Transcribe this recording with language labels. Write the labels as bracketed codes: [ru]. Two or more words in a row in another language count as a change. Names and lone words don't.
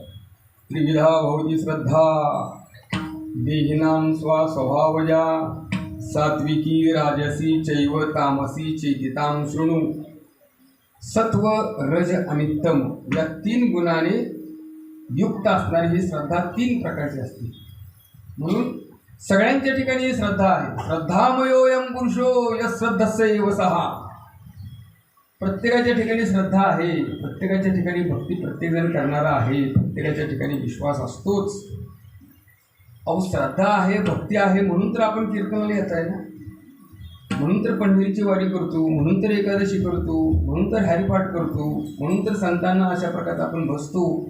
[sa] त्रिविधा भवती श्रद्धा, देहिनां स्वभावजा, सात्विकी राजसी चैव तामसी चेतितां शृणु. [mr] सत्व, रज आणि तम या 3 गुणाने युक्त असणारी ही श्रद्धा 3 प्रकारची असते. म्हणून सगळ्यांच्या ठिकाणी ही श्रद्धा आहे. [sa] श्रद्धामयोऽयं पुरुषो यश्रद्धस्यैव सः. [mr] प्रत्येकाच्या ठिकाणी श्रद्धा आहे, प्रत्येकाच्या ठिकाणी भक्ती प्रत्येकजण करणारा आहे, प्रत्येकाच्या ठिकाणी विश्वास असतोच. अहो श्रद्धा आहे, भक्ती आहे म्हणून तर आपण कीर्तनाला येत आहे ना. म्हणून तर पंढरीची वारी करतो, म्हणून तर एकादशी करतो, म्हणून तर हरिपाठ करतो, म्हणून तर संतांना अशा प्रकारे आपण बसतो.